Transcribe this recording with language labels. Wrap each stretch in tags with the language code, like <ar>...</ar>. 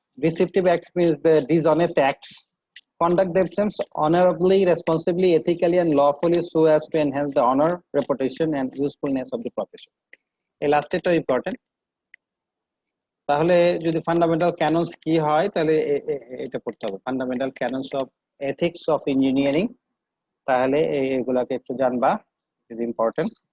<en>Deceptive acts means the dishonest acts. Conduct themselves honorably, responsibly, ethically, and lawfully so as to enhance the honor, reputation, and usefulness of the profession.</en> <bn>এই লাস্টেরটা important. তাহলে যদি fundamental ক্যাননস কি হয়, তাহলে এটা পড়তে হবে,</bn> <en>Fundamental canons of ethics of engineering.</en> <bn>তাহলে এগুলাকে একটু জানবা, ইজ ইম্পর্টেন্ট।</bn>